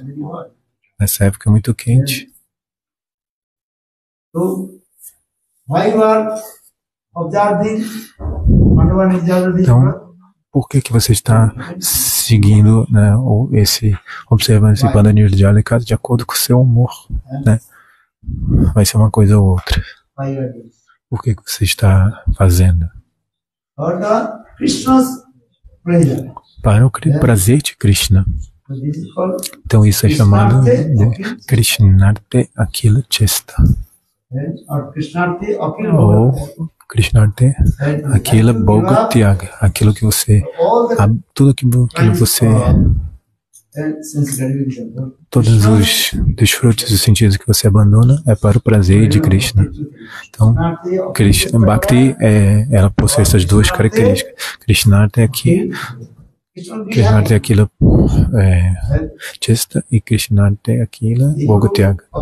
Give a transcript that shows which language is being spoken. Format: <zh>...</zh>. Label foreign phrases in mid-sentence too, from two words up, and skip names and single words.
<pt>Nessa época é muito quente. Então, por que você está seguindo, né, observando esse Panda Nirjala Ekadasi de acordo com o seu humor, né? Vai ser uma coisa ou outra. Por que você está fazendo?</pt> <en>Krishna's pleasure.</en> <pt>para o prazer de Krishna.</pt> <en>So this is called</en> <pt>Então isso é chamado de</pt> <sa>Krishnarte Akila Chesta, or Krishnarte Akil</sa> <pt>ou Bhagavad.</pt> <sa>Krishnarte Akila Bhogatyaga,</sa> <pt>aquilo que você, tudo aquilo que você, todos os desfrutes dos sentidos que você abandona é para o prazer de Krishna. Então, Krishna, Bhakti, ela possui essas duas características. Krishnarte aqui,</pt> <sa>Krishnarte Akila Chesta e Krishnarte Akila Bhogatyaga.</sa>